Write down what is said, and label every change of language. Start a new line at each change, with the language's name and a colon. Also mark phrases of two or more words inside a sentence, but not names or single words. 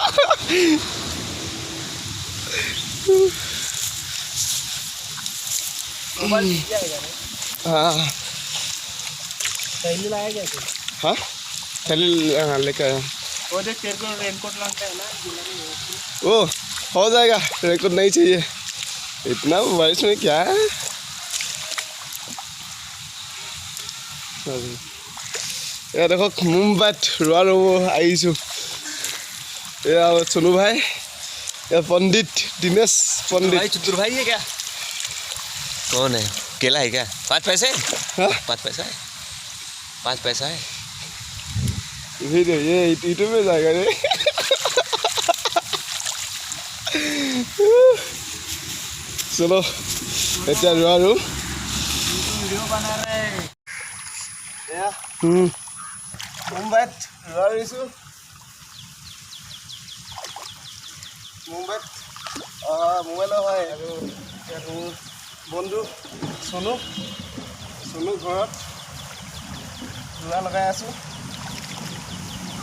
Hindi: हाँ हाँ थैली लेकर आया। वो देख तेरे को रेनकोट लगता है ना, वो हो जाएगा। रेनकोट नहीं चाहिए, इतना बारिश में क्या है।
Assamese: এয়া দেখক মুম্বাইত ৰোৱা আহিছোঁ। এয়া চনু ভাই, এয়া पंडित दिनेश पंडित।
Hindi: भाई चतुर भाई है क्या? कौन है? केला है क्या? 5 पैसे? हाँ 5 पैसा है, 5 पैसा है। वीडियो ये यूट्यूब में जाएगा रे।
Assamese: चलो এতিয়া ৰোৱা
Hindi: वीडियो बना रहे हैं।
Assamese: মুম্বাইত ৰোৱা ৰুইছোঁ। মুম্বাইত মোবাইলৰ হয়। আৰু মোৰ বন্ধু চনু ঘৰত ৰোৱা লগাই আছোঁ।